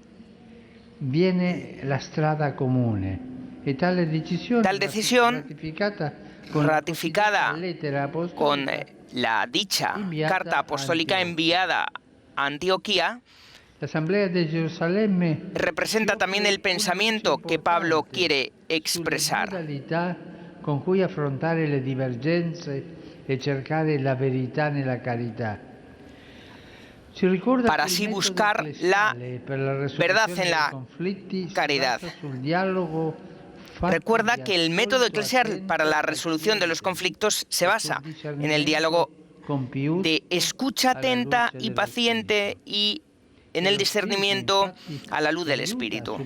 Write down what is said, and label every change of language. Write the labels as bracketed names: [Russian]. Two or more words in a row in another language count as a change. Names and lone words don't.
[Spanish] Tal decisión, ratificada con la dicha carta apostólica enviada a Antioquía, representa también el pensamiento que Pablo quiere expresar. [Italian] Con cui affrontare le divergenze e cercare la verità nella carità. [Spanish] Para así buscar la verdad en la caridad. Recuerda que el método eclesial para la resolución de los conflictos se basa en el diálogo de escucha atenta y paciente y en el discernimiento a la luz del Espíritu.